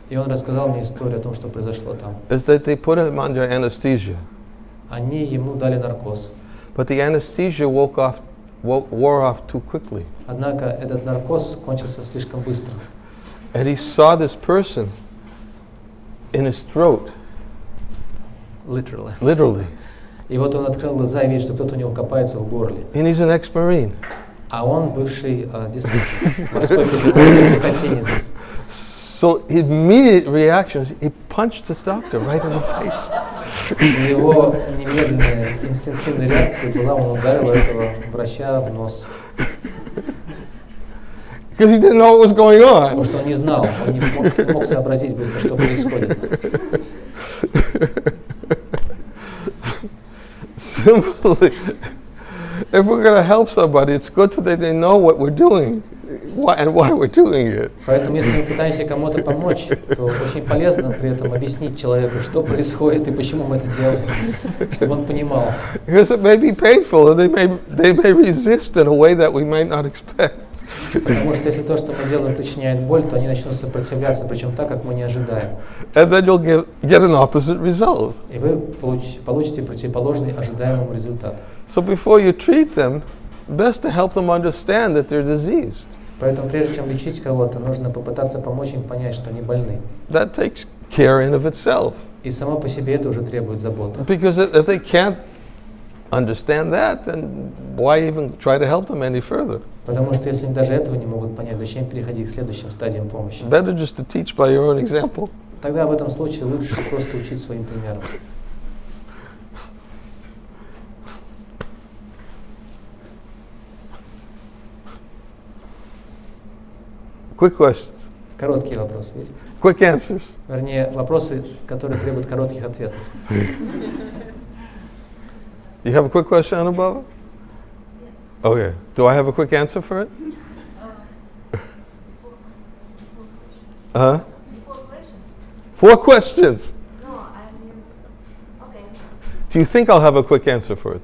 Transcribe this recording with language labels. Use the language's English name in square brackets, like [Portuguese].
[Russian] И он рассказал мне историю о том, что произошло там. [English] Is that they put him under anesthesia, [Russian] Они ему дали наркоз. [English] but the anesthesia wore off too quickly. [Russian] Однако этот наркоз кончился слишком быстро. [English] And he saw this person in his throat, literally. [Russian] И вот он открыл глаза и видит, что кто-то у него копается в горле. [English] And he's an ex-Marine. [Russian] А он бывший морской пехотинец. [English] So immediate reaction is he punched this doctor right in the face. [Russian] Его немедленная инстинктивная реакция была, он ударил этого врача в нос. [English] Because he didn't know what was going on. [Russian] Потому что он не знал, он не мог сообразить быстро, что происходит. [English] Simply, if we're going to help somebody, it's good that they know what we're doing and why we're doing it. [Russian] Поэтому, если мы пытаемся кому-то помочь, то очень полезно при этом объяснить человеку, что происходит и почему мы это делаем, чтобы он понимал. [English] Because it may be painful, and they may resist in a way that we might not expect. [Russian] Потому что если то, что мы делаем, причиняет боль, то они начнут сопротивляться, причем так, как мы не ожидаем. [English] And then you'll get an opposite result. [Russian] И вы получите противоположный ожидаемому результату. [English] So before you treat them, best to help them understand that they're diseased. [Russian] Поэтому прежде чем лечить кого-то, нужно попытаться помочь им понять, что они больны. [English] That takes care in of itself. [Russian] И само по себе это уже требует заботы. [English] Because if they can't understand that, then why even try to help them any further? [Russian] Потому что если они даже этого не могут понять, зачем переходить к следующим стадиям помощи? [English] Better just to teach by your own example. [Russian] Тогда в этом случае лучше просто учить своим примером. [English] Quick questions. [Russian] Короткие вопросы есть? [English] Quick answers. [Russian] Вернее, вопросы, которые требуют коротких ответов. [English] You have a quick question, Anubhava? Okay. Do I have a quick answer for it? Uh-huh. 4 questions. 4 questions. No, I mean, okay. Do you think I'll have a quick answer for it?